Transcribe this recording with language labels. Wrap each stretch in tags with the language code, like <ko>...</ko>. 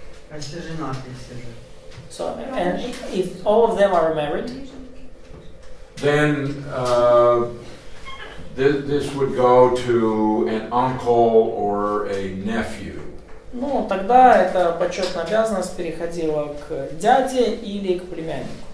<ru>А если женатые все же?</ru> <en>So, and if all of them are married, Then this would go to an uncle or a nephew.</en> <ru>ну, тогда эта почетная обязанность переходила к дяде или к племяннику.</ru>